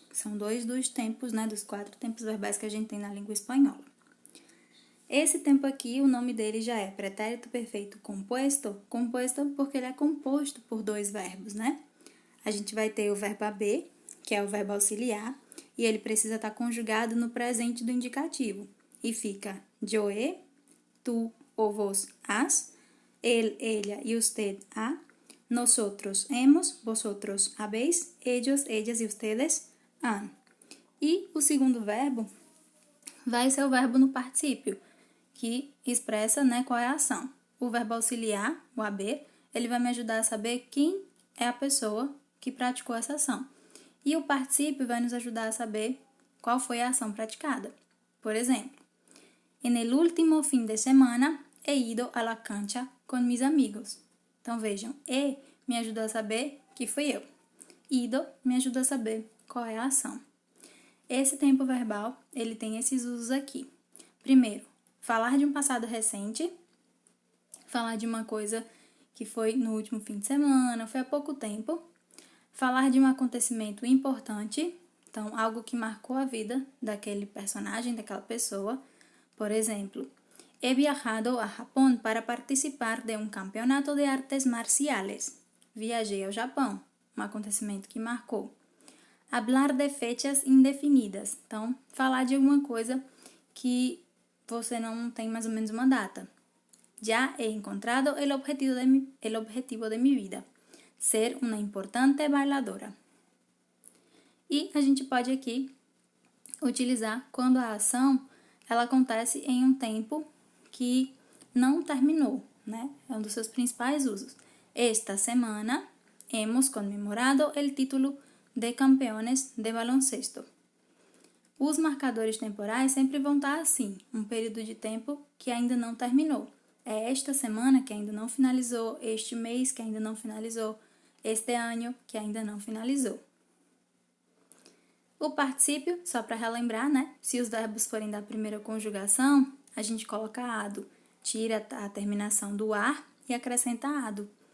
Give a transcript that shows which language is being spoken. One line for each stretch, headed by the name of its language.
Portuguese: São dois dos tempos, dos 4 tempos verbais que a gente tem na língua espanhola. Esse tempo aqui, o nome dele já é pretérito perfeito composto porque ele é composto por 2 verbos, né? A gente vai ter o verbo haber, que é o verbo auxiliar, e ele precisa estar conjugado no presente do indicativo. E fica
Spanish: yo he, tu ou vos has, él, ella y usted ha, nosotros hemos, vosotros habéis, ellos, ellas y ustedes han.
Portuguese: E o segundo verbo vai ser o verbo no particípio, que expressa qual é a ação. O verbo auxiliar, o haber, ele vai me ajudar a saber quem é a pessoa que praticou essa ação. E o particípio vai nos ajudar a saber qual foi a ação praticada. Por exemplo,
Spanish: en el último fin de semana he ido a la cancha con mis amigos.
Portuguese: Então, vejam, me ajuda a saber que fui eu. Ido me ajuda a saber qual é a ação. Esse tempo verbal, ele tem esses usos aqui. Primeiro, falar de um passado recente, falar de uma coisa que foi no último fim de semana, foi há pouco tempo. Falar de um acontecimento importante, então, algo que marcou a vida daquele personagem, daquela pessoa. Por exemplo,
Spanish: he viajado a Japão para participar de um campeonato de artes marciales.
Portuguese: Viajei ao Japão, um acontecimento que marcou.
Spanish: Hablar de fechas indefinidas.
Portuguese: Então, falar de alguma coisa que você não tem mais ou menos uma data.
Spanish: Já he encontrado el objetivo de mi vida.
Portuguese: Ser uma importante bailadora. E a gente pode aqui utilizar quando a ação ela acontece em um tempo que não terminou, né? É um dos seus principais usos.
Spanish: Esta semana hemos conmemorado el título de campeones de baloncesto.
Portuguese: Os marcadores temporais sempre vão estar assim, um período de tempo que ainda não terminou. É esta semana que ainda não finalizou, este mês que ainda não finalizou, este ano que ainda não finalizou. O particípio, só para relembrar, se os verbos forem da primeira conjugação, a gente coloca ado, tira a terminação do ar e acrescenta ado.